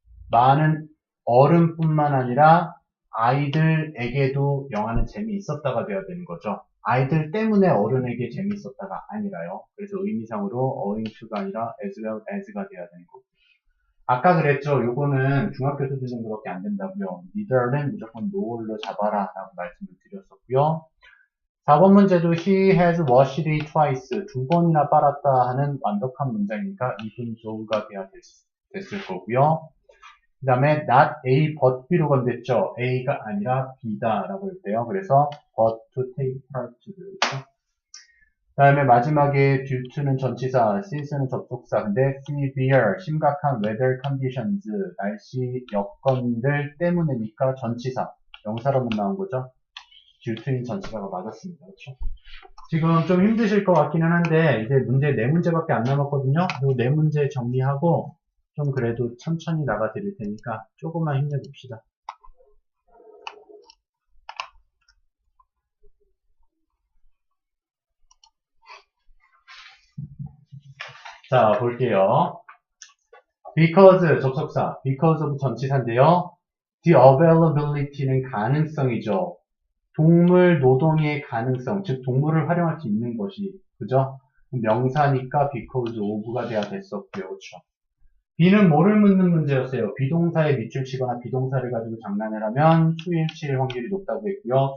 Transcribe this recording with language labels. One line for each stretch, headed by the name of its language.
Korean: 많은 어른뿐만 아니라 아이들에게도 영화는 재미있었다가 되어야 되는 거죠. 아이들 때문에 어른에게 재미있었다가 아니라요. 그래서 의미상으로 owing to가 아니라 as well as가 되어야 되는 거고. 아까 그랬죠. 요거는 중학교 수준 정도밖에 안 된다고요. neither는 무조건 no로 잡아라 라고 말씀을 드렸었고요. 4번 문제도
English: he has washed it twice.
Korean: 2번이나 빨았다 하는 완벽한 문장이니까 even though가 돼야 됐을 거고요. 그 다음에 not A but B로 건댔죠. A가 아니라 B다 라고 했대요. 그래서
English: but to take part
Korean: 그렇죠? 그 다음에 마지막에 due to는 전치사, since는 접속사. 근데 severe, 심각한
English: weather conditions,
Korean: 날씨 여건들 때문이니까 전치사, 명사로만 나온 거죠. due to인 전치사가 맞았습니다. 그렇죠? 지금 좀 힘드실 것 같기는 한데 이제 문제 4문제밖에 안 남았거든요. 이 4문제 정리하고 좀 그래도 천천히 나가 드릴 테니까 조금만 힘내봅시다. 자, 볼게요. because 접속사, because of 전치사인데요. the availability는 가능성이죠. 동물 노동의 가능성, 즉 동물을 활용할 수 있는 것이, 그죠? 명사니까 because of가 돼야 됐었고요. 그렇죠? B는 뭐를 묻는 문제였어요? 비동사에 밑줄 치거나 비동사를 가지고 장난을 하면 수일치일 확률이 높다고 했고요.